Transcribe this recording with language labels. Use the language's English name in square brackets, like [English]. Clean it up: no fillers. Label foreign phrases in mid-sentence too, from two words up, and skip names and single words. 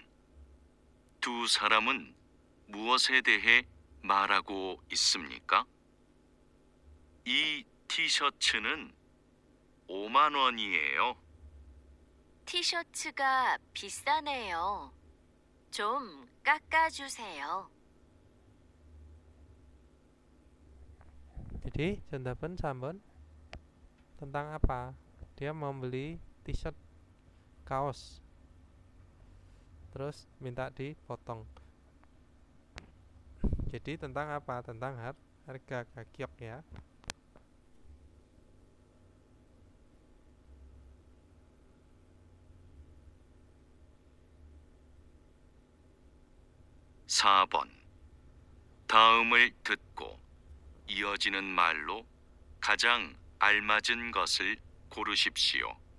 [Korean] 두 사람은 무엇에 대해 말하고 있습니까? 이 티셔츠는 5만 원이에요. 티셔츠가 비싸네요. 좀 깎아주세요. [Indonesian] Jadi jawaban 3번 tentang apa? Dia mau beli t-shirt kaos. Terus minta dipotong. Jadi tentang apa? Tentang harga gagyok ya. [Korean] (4번) 다음을 듣고 이어지는 말로 가장 알맞은 것을 고르십시오.